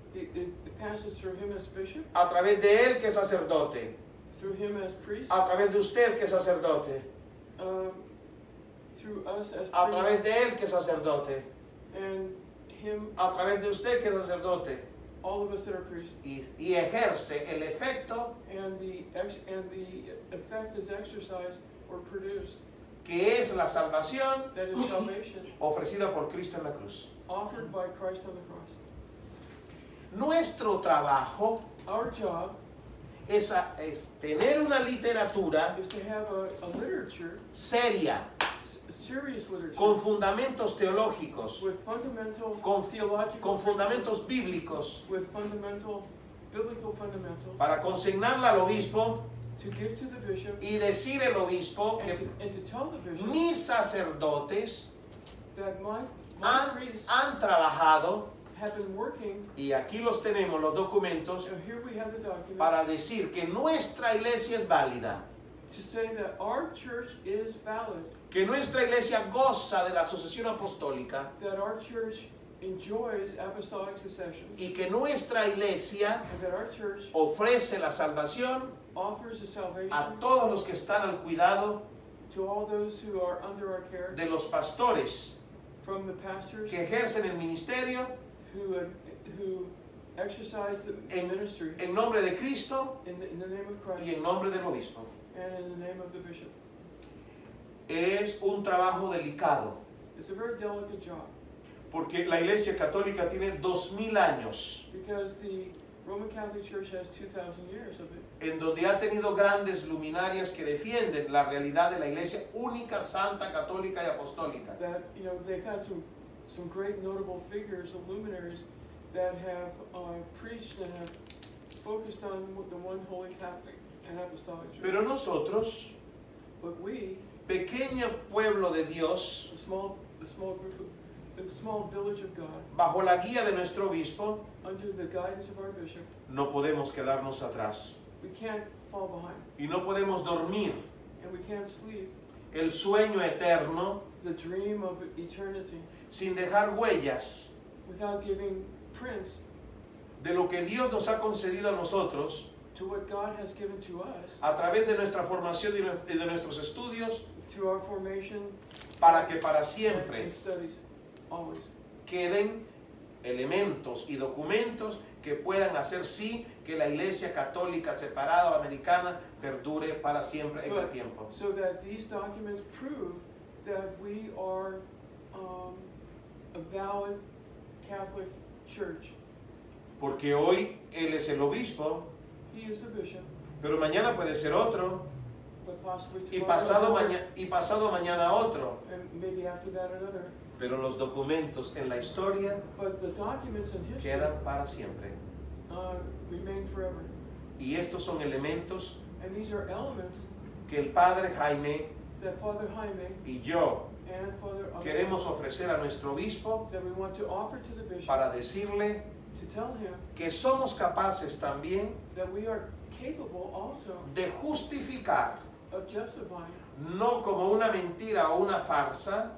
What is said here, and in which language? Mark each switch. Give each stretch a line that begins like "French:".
English: It passes through him as bishop,
Spanish: a través de él que es sacerdote,
English: through him as priest,
Spanish: a través de usted que es sacerdote,
English: through us as
Spanish: a través
English: priest,
Spanish: de él que es sacerdote,
English: and him,
Spanish: a través de usted que es sacerdote,
English: all of us that are priests.
Spanish: y ejerce el efecto
English: And the effect is exercised or produced,
Spanish: que es la salvación
English: that is salvation
Spanish: ofrecida por Cristo en la cruz.
English: offered by Christ on the cross.
Spanish: Nuestro trabajo
English: Our job
Spanish: es tener una literatura
English: is to have a literature,
Spanish: seria,
English: serious literature,
Spanish: con fundamentos teológicos,
English: with fundamental
Spanish: con
English: theological
Spanish: con fundamentos
English: principles,
Spanish: bíblicos,
English: with fundamental biblical fundamentals,
Spanish: para consignarla al obispo
English: to give to the bishop
Spanish: y decir el obispo que
English: and to tell the bishop
Spanish: mis sacerdotes
English: that my
Spanish: han,
English: priests
Spanish: han trabajado,
English: have been working,
Spanish: y aquí los tenemos los documentos,
English: and here we have the document,
Spanish: para decir que nuestra iglesia es válida,
English: to say that our church is valid,
Spanish: que nuestra iglesia goza de la sucesión apostólica
English: that our church enjoys apostolic succession,
Spanish: y que nuestra iglesia
English: and that our church
Spanish: ofrece la salvación
English: offers a salvation
Spanish: a todos los que están al cuidado
English: to all those who are under our care,
Spanish: de los pastores
English: from the pastors
Spanish: que ejercen el ministerio
English: who exercise the
Spanish: en,
English: ministry
Spanish: en nombre de Cristo
English: in the name of
Spanish: y
English: Christ
Spanish: en nombre del obispo.
English: and in the name of the bishop.
Spanish: Es un trabajo delicado
English: It's a very delicate job
Spanish: porque la iglesia católica tiene 2000 años
English: because the Roman Catholic Church has 2,000 years of it,
Spanish: en donde ha tenido grandes luminarias que defienden la realidad de la iglesia única, santa, católica y apostólica.
English: that, you know, they've had some great notable figures, the luminaries, that have preached and have focused on the one holy Catholic and apostolic church.
Spanish: Pero nosotros,
English: But we,
Spanish: pequeño pueblo de Dios,
English: a small group, a small village of God,
Spanish: bajo la guía de nuestro obispo,
English: under the guidance of our bishop,
Spanish: no podemos quedarnos atrás
English: we can't fall behind,
Spanish: y no podemos dormir
English: and we can't sleep,
Spanish: el sueño eterno,
English: the dream of eternity,
Spanish: sin dejar huellas
English: without giving prints
Spanish: de lo que Dios nos ha concedido a nosotros
English: to what God has given to us
Spanish: a través de nuestra formación y de nuestros estudios,
English: through our formation
Spanish: para que para
English: and
Spanish: siempre
English: studies, always.
Spanish: queden elementos y documentos que puedan hacer sí que la Iglesia Católica Separada o Americana perdure para siempre en el tiempo.
English: So that these documents prove that we are a valid Catholic church.
Spanish: Porque hoy él es el obispo,
English: He is the bishop,
Spanish: pero mañana puede ser otro,
English: but possibly
Spanish: y
English: tomorrow
Spanish: pasado mañana otro.
English: and maybe after that another.
Spanish: Pero los documentos en la historia
English: But the documents in history
Spanish: quedan para siempre.
English: remain forever.
Spanish: Y estos son elementos
English: And these are elements
Spanish: que el Padre Jaime
English: that Father Jaime
Spanish: y yo
English: and Father
Spanish: queremos ofrecer a nuestro obispo
English: that we want to offer to the bishop
Spanish: para decirle
English: to tell him
Spanish: que somos capaces también
English: that we are capable also
Spanish: de justificar,
English: of justifying,
Spanish: no como una mentira o una farsa,